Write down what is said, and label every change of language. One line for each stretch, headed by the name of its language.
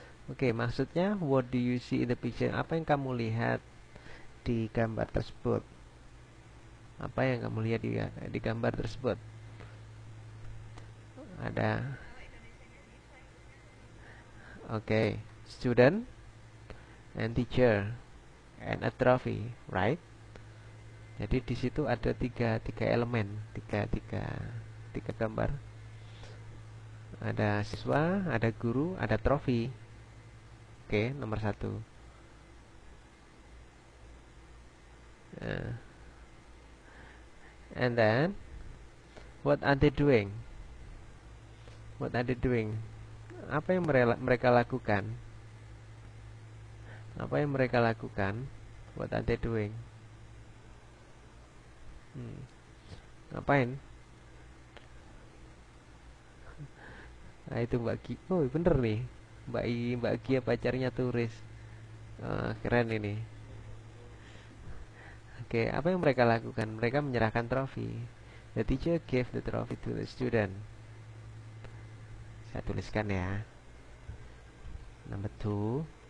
English: Oke,
Indonesian: maksudnya
English: what do you see in the picture?
Indonesian: Apa yang kamu lihat di gambar tersebut? Apa yang kamu lihat di gambar tersebut? Ada.
English: Oke, student and teacher and a trophy, right?
Indonesian: Jadi di situ ada tiga elemen, tiga gambar. Ada siswa, ada guru, ada trofi. Oke, nomor 1.
English: And then, what are they doing? What are they doing?
Indonesian: Apa yang mereka lakukan? Apa yang mereka lakukan?
English: What are they doing?
Indonesian: Ngapain? Nah, itu Mbak Ki. Oh, bener nih. Mbak Kia pacarnya turis. Keren ini. Oke, apa yang mereka lakukan? Mereka menyerahkan trofi.
English: The teacher gave the trophy to the student.
Indonesian: Saya tuliskan ya.
English: Number 2.